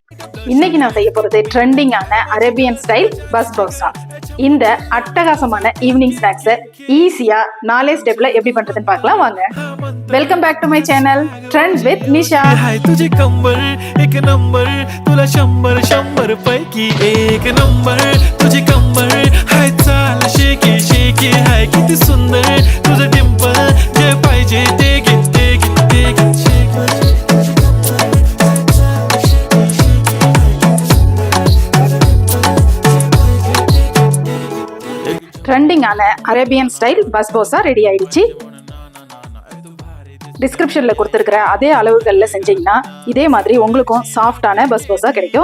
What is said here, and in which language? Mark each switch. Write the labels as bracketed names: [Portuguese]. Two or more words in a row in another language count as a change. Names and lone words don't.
[Tamil] இன்னைக்கு நான் செய்ய போறது ட்ரெண்டிங்கான [English] Arabian style [Tamil] பஸ்போசா. இந்த அட்டகாசமான [English] evening snacks [Tamil] ஈஸியா 4 ஸ்டெப்ல எப்படி பண்றதுன்னு பார்க்கலாம் வாங்க. [English] welcome back to my channel Trends with Nisha. [Marathi] तुझे कंबर एक नंबर तुला 100 पैकी एक नंबर तुझे कंबर हाय चाल शेकी शेकी हाय किती सुंदर तुझं डिंपल जे पाहिजे ते घे ते घे ते घे [Tamil] ட்ரெண்டிங்கான [English] Arabian style [Tamil] பஸ்போசா ரெடி ஆயிடுச்சு. டிஸ்கிரிப்ஷன்ல கொடுத்துருக்கிற அதே அளவுகள்ல செஞ்சீங்கன்னா இதே மாதிரி உங்களுக்கும் சாஃப்டான பஸ்போசா கிடைக்கும்.